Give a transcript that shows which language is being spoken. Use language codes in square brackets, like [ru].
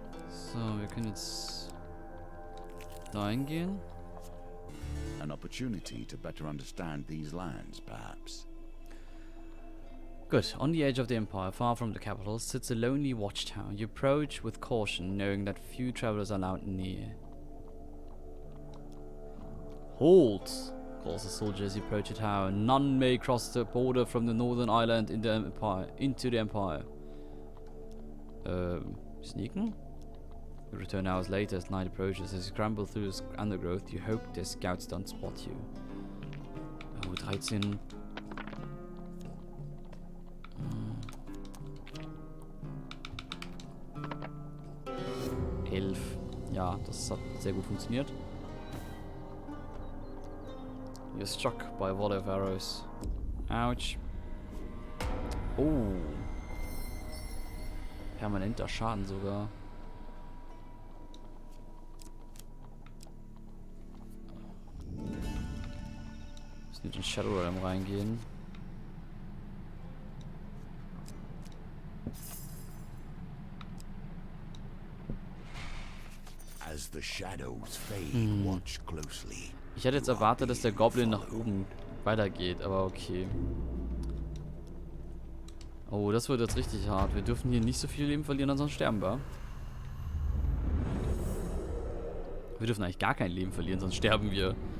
[de] So, wir können jetzt dahin gehen. [en] An opportunity to better understand these lands, perhaps. Good. On the edge of the empire, far from the capital, sits a lonely watchtower. You approach with caution, knowing that few travelers are allowed near. Halt! Calls the soldier as you approach the tower. None may cross the border from the northern island into the empire. Sneaking? You return hours later as night approaches. As you scramble through the undergrowth, you hope the scouts don't spot you. Oh, 13. [de] 11. Ja, das hat sehr gut funktioniert. [en] You're struck by a volley of arrows. Ouch. Oh. [de] Permanenter Schaden sogar. Müssen jetzt in Shadow Realm reingehen. [en] As the shadows fade, watch closely. [de] Ich hätte jetzt erwartet, dass der Goblin nach oben weitergeht, aber okay. Oh, das wird jetzt richtig hart. Wir dürfen hier nicht so viel Leben verlieren, ansonsten sterben wir. Wir dürfen eigentlich gar kein Leben verlieren, sonst sterben wir.